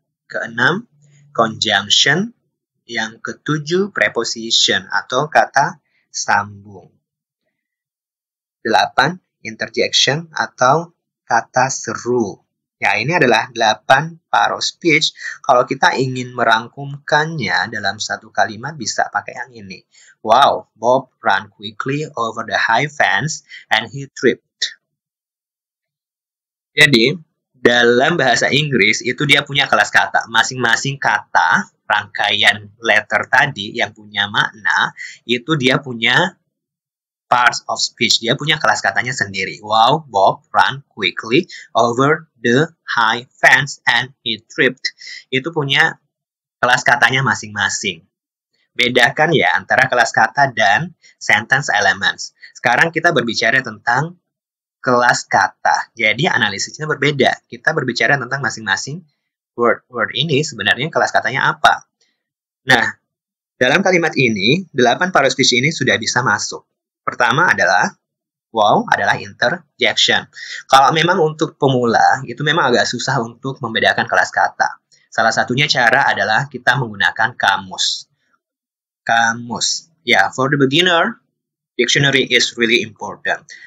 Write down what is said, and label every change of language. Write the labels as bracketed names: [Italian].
[Indonesian] Keenam, conjunction. Yang ketujuh, preposition atau kata sambung. 8, interjection atau kata seru. Ya, ini adalah 8 part of speech. Kalau kita ingin merangkumkannya dalam satu kalimat, bisa pakai yang ini. [English] Wow, Bob ran quickly over the high fence and he tripped. [Indonesian] Jadi, dalam bahasa Inggris, itu dia punya kelas kata. Masing-masing kata, rangkaian letter tadi yang punya makna, itu dia punya parts of speech. Dia punya kelas katanya sendiri. [English] Wow, Bob ran quickly over the high fence and he tripped. [Indonesian] Itu punya kelas katanya masing-masing. Bedakan ya antara kelas kata dan sentence elements. Sekarang kita berbicara tentang kelas kata. Jadi analisisnya berbeda. Kita berbicara tentang masing-masing word ini sebenarnya kelas katanya apa. Nah, dalam kalimat ini, 8 part of speech ini sudah bisa masuk. Pertama adalah, wow, adalah interjection. Kalau memang untuk pemula, itu memang agak susah untuk membedakan kelas kata. Salah satunya cara adalah kita menggunakan kamus. Kamus. [English] Ya, for the beginner, dictionary is really important.